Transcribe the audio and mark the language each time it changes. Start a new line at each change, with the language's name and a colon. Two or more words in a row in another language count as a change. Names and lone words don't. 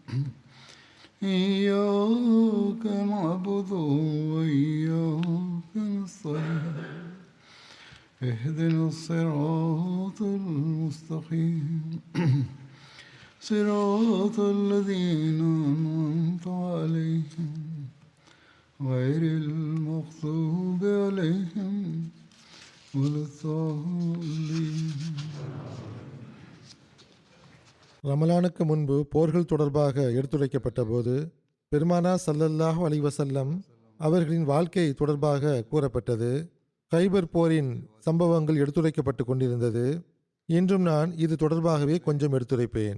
Arabic: إياك نعبد وإياك نستعين اهدنا الصراط المستقيم صراط الذين أنعمت عليهم غير المغضوب عليهم ولا الضالين.
Tamil: ரமலானுக்கு முன்பு போர்கள் தொடர்பாக எடுத்துரைக்கப்பட்ட போது பெருமானா
Arabic: صلى الله عليه وسلم
Tamil: அவர்களின் வாழ்க்கை தொடர்பாக கூறப்பட்டது. கைபர் போரின் சம்பவங்கள் எடுத்துரைக்கப்பட்டு கொண்டிருந்தது. இன்றும் நான் இது தொடர்பாகவே கொஞ்சம் எடுத்துரைப்பேன்.